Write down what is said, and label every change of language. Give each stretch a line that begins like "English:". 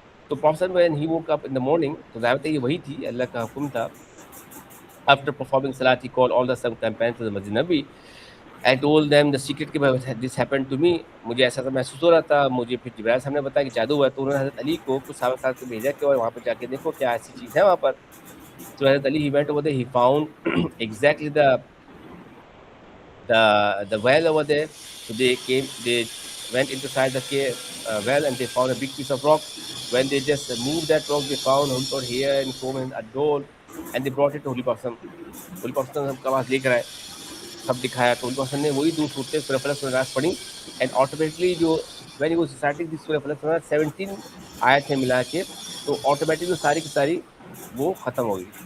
Hindi: तो
English: profit when he woke up in the morning,
Hindi: तो ज़ाहिर है ये वही थी, अल्लाह का हुक्म था.
English: after performing सलात he call all the some companions to the मस्जिद नबी and told them the secret कि this happened to me,
Hindi: मुझे ऐसा महसूस हो रहा था. मुझे फिर जिब्राइल साहब ने बताया कि जादू हुआ. तो उन्होंने हज़रत अली को कुछ साहब साहब से भेजा कि वहाँ पर जाके देखो क्या ऐसी चीज़ है वहाँ पर.
English: So Hazrat Ali, he went over there, he found exactly the well over there. So they went inside the well and they found a big piece of rock. When they just moved that rock, they found Holy here and comb and a doll, and they brought it to Holy Prophet.
Hindi: Holy Prophet सबका पास लेकर आए, सब दिखाया. तो Holy Prophet ने वही दूर सूरतें सूरह फलक सूरह नास पढ़ी
English: and automatically
Hindi: जो
English: when he was reciting this
Hindi: सूरह फलक सूरह नास 17 आयत है मिला के, तो ऑटोमेटिकली सारी की सारी वो खत्म हो गई.